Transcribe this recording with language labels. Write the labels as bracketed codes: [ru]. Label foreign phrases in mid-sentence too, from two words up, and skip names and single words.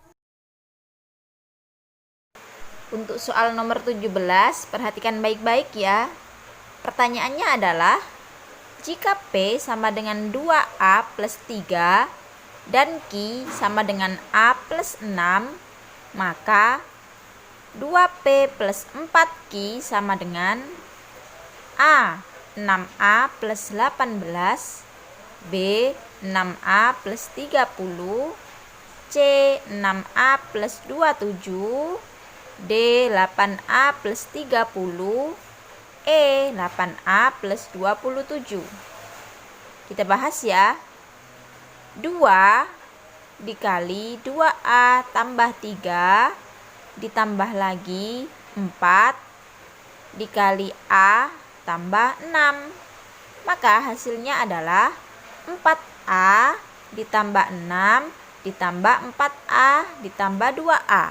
[id] Untuk soal nomor 17, perhatikan baik-baik ya. Pertanyaannya adalah, jika P sama dengan 2A plus 3 dan Q sama dengan A plus 6, maka 2P plus 4Q sama dengan A. 6A plus 18, B. 6A plus 30, C. 6A plus 27, D. 8A plus 30, E. 8A plus 27. Kita bahas ya. 2 dikali 2A tambah 3 ditambah lagi 4 dikali A tambah 6. Maka hasilnya adalah 4A ditambah 6 ditambah 4A ditambah 2A.